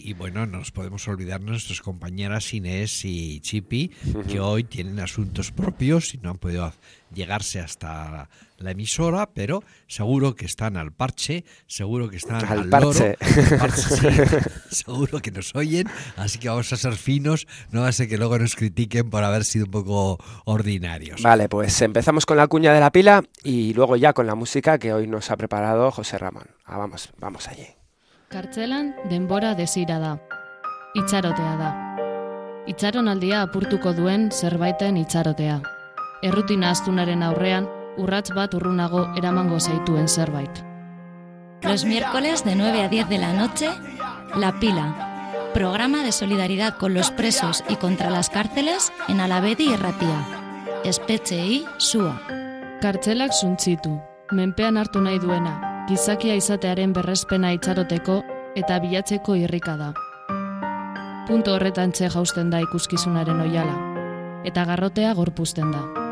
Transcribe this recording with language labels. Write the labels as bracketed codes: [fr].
[es] Sí, y bueno, no nos podemos olvidar nuestras compañeras Inés y Chipi, que hoy tienen asuntos propios y no han podido llegarse hasta la emisora, pero seguro que están al parche, seguro que están al loro. Parche. Sí, seguro que nos oyen, así que vamos a ser finos, no va a ser que luego nos critiquen por haber sido un poco ordinarios. Vale, pues empezamos con la cuña de La Pila y luego ya con la música que hoy nos ha preparado José Ramón. Ah, vamos allí. [eu] Kartzelan denbora desira da, itxarotea da. Itxaronaldia apurtuko duen zerbaiten itxarotea. Errutina astunaren aurrean, urrats bat urrunago eramango zaituen zerbait. [es] Los miércoles de 9 a 10 de la noche, La Pila. Programa de solidaridad con los presos y contra las cárceles en Alavedi y Ratia. [eu] Espetxeei sua. Kartzelak suntzitu, menpean hartu nahi duena, gizakia izatearen berrespena itxaroteko eta bilatzeko irrika da. Punto horretan txe jausten da ikuskizunaren oiala, eta garrotea gorpuzten da.